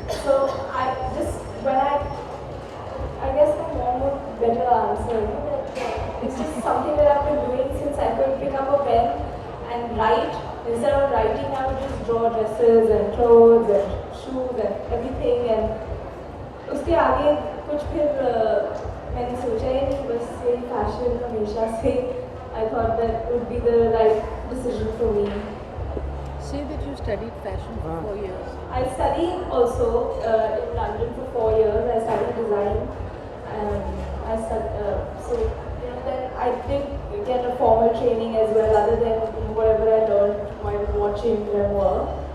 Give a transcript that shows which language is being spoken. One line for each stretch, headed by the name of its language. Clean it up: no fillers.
English: So I guess my mom would better answer. That it's just something that I've been doing since I could pick up a pen and write. Instead of writing, I would just draw dresses and clothes and shoes and everything.
Hindi: And उसके आगे कुछ फिर मैंने सोचा ही नहीं, बस ये fashion हमेशा से
English: I thought that would be the right decision for me. Say that you studied fashion for 4 years. I studied also in London for 4 years. I studied design, and then I did get a formal training as well, other than whatever I learned while watching them work.